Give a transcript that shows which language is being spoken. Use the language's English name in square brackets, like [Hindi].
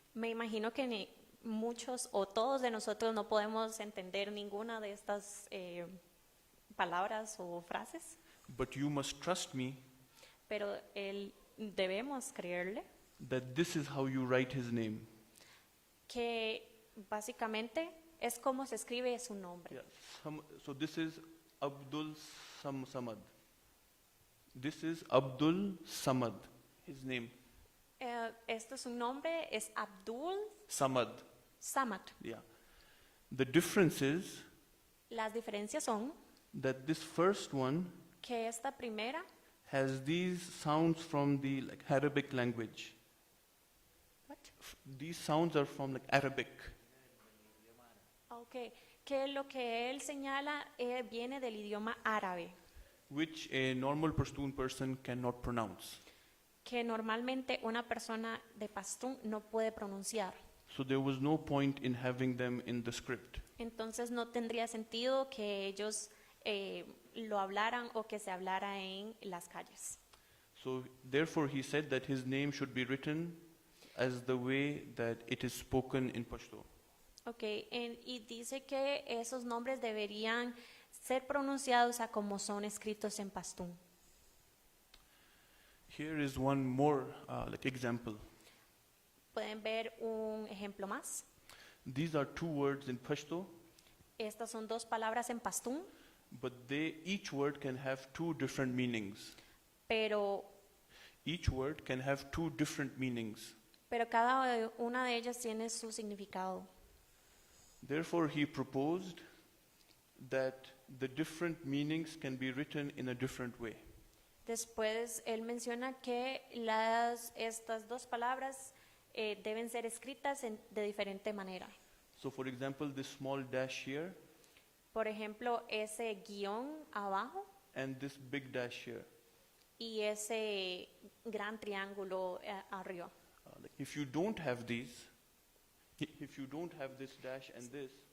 [Spanish] Me imagino que muchos o todos de nosotros no podemos entender ninguna de estas palabras o frases, [English] But you must trust me [Spanish] pero debemos creerle [English] that this is how you write his name. [Spanish] que básicamente es como se escribe su nombre. [English] Yeah. So this is Abdul Samad. This is Abdul Samad, his name. [Spanish] Este es su nombre, es Abdul Samad. Samad. [English] Yeah. The difference is [Spanish] Las diferencias son [English] that this first one [Spanish] que esta primera [English] has these sounds from the Arabic language. These sounds are from Arabic. [Spanish] Okay, que lo que él señala viene del idioma árabe, [English] Which a normal Pashtun person cannot pronounce. [Spanish] que normalmente una persona de pastún no puede pronunciar. [English] So there was no point in having them in the script. [Spanish] Entonces no tendría sentido que ellos lo hablaran o que se hablara en las calles. [English] So therefore he said that his name should be written as the way that it is spoken in Pashto. [Spanish] Okay, y dice que esos nombres deberían ser pronunciados a como son escritos en pastún. [English] Here is one more example. [Spanish] Pueden ver un ejemplo más. [English] These are two words in Pashto, [Spanish] Estas son dos palabras en pastún, [English] but each word can have two different meanings. [Spanish] pero [English] Each word can have two different meanings. [Spanish] cada una de ellas tiene su significado. [English] Therefore, he proposed that the different meanings can be written in a different way. [Spanish] Después él menciona que estas dos palabras deben ser escritas de diferente manera. [English] So, for example, this small dash here [Spanish] Por ejemplo, ese guión abajo [English] and this big dash here. [Spanish] y ese gran triángulo arriba. [English] If you don't have these, if you don't have this dash and this,